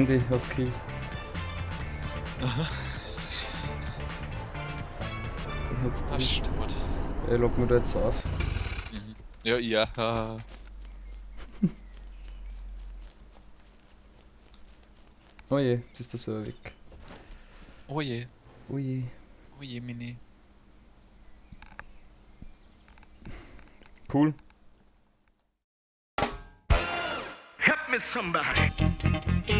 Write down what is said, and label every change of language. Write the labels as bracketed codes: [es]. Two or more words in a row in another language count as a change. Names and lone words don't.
[de] Andy hast gekillt. Den hat's Ah, durch. stimmt. Ich lock mich da jetzt aus. Mhm. Ja, ja. Oh je, jetzt ist der Server weg. Oh je. Oh je. Oh je, Mini. Cool. [en] Help me, somebody.